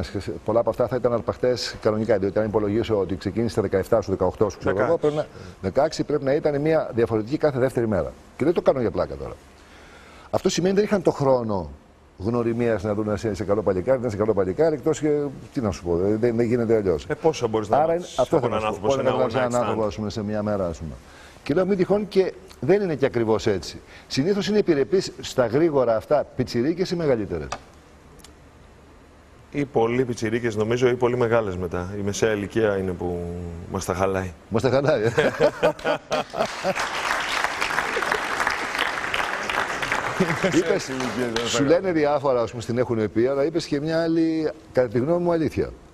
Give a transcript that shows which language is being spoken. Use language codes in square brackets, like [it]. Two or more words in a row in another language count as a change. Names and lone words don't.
[el] Πολλά από αυτά θα ήταν αρπαχτές κανονικά. Διότι αν υπολογίσω ότι ξεκίνησε στα 17 σου, 18 σου, ξέρω εγώ, πρέπει να, 16 πρέπει να ήταν μια διαφορετική κάθε δεύτερη μέρα. Και δεν το κάνω για πλάκα τώρα. Αυτό σημαίνει ότι δεν είχαν το χρόνο γνωριμίας να δουν σε καλό παλικάρι, να είσαι καλό παλικάρι, εκτός και. Τι να σου πω, δεν γίνεται αλλιώς. Πόσο μπορείς να μάθεις αυτό από έναν άνθρωπο σε ένα [en] one night stand. [el] σε μια μέρα, ας πούμε. Και λέω μην τυχόν και δεν είναι και ακριβώς έτσι. Συνήθως είναι επιρρεπείς στα γρήγορα αυτά πιτσιρίκες ή μεγαλύτερες. Ή πολύ πιτσιρίκες νομίζω ή πολύ μεγάλες μετά. Η μεσαία ηλικία είναι που μας τα χαλάει. Μας τα χαλάει, Είπες, σου λένε διάφορα, ας πούμε, στην έχουν πει, αλλά είπες και μια άλλη, κατά τη γνώμη μου, αλήθεια.